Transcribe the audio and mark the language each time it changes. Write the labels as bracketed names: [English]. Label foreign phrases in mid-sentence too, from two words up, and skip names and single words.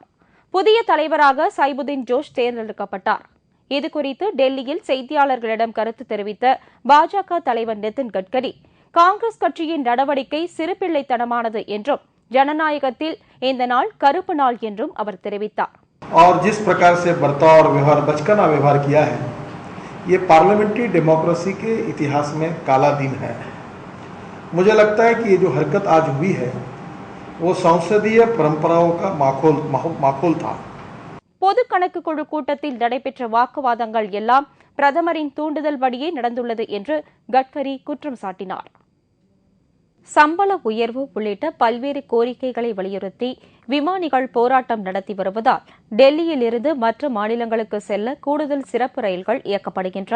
[Tamil] புதிய தலைவராக சைபுதீன் ஜோஷ் தேர்ந்தெடுக்கப்பட்டார். இதுகுறித்து டெல்லியில் செய்தியாளர்களிடம் கருத்து தெரிவித்த பாஜக தலைவர் நிதின் கட்கரி, காங்கிரஸ் கட்சியின் நடவடிக்கை சிறுபிள்ளைத்தனமானது என்றும் ஜனநாயகத்தில் இந்த நாள் கருப்பு நாள் என்றும் அவர் தெரிவித்தார். [Hindi] और जिस प्रकार से बर्ताव और व्यवहार बचकाना व्यवहार किया है, ये [English] parliamentary democracy [Hindi] के इतिहास में काला दिन है। मुझे लगता है कि ये जो हरकत आज हुई है वो संसदीय परंपराओं का माखोल था. [Tamil] பொது கணக்கு குழு கூட்டத்தில் நடைபெற்ற வாக்குவாதங்கள் எல்லாம் பிரதமரின் தூண்டுதல் படியே நடந்துள்ளது என்று கட்கரி குற்றம் சாட்டினார். சம்பள உயர்வு உள்ளிட்ட பல்வேறு கோரிக்கைகளை வலியுறுத்தி விமானிகள் போராட்டம் நடத்தி வருவதால் டெல்லியில் இருந்து மற்ற மாநிலங்களுக்கு செல்ல கூடுதல் சிறப்பு ரயில்கள் இயக்கப்படுகின்றன.